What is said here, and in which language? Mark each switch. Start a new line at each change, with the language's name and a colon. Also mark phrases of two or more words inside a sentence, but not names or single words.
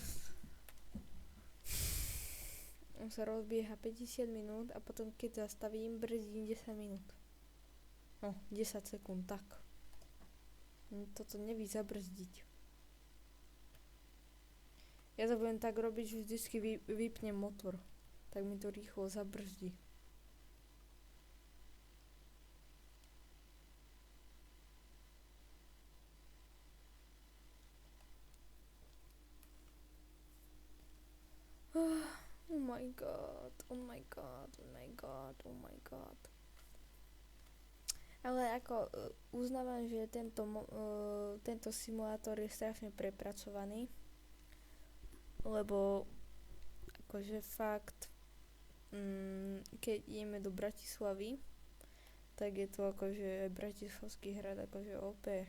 Slovak: On sa rozbieha 50 minút a potom keď zastavím, brzdím 10 minút. No, 10 sekúnd, tak. Toto neví zabrzdiť. Ja to budem tak robiť, že vždycky vypnem motor. Tak mi to rýchlo zabrzdí.
English: Oh my god, oh my god, oh my god, oh my god.
Slovak: Ale ako uznávam, že tento simulátor je strašne prepracovaný, lebo akože fakt, keď ideme do Bratislavy, tak je to akože bratislavský hrad akože OP.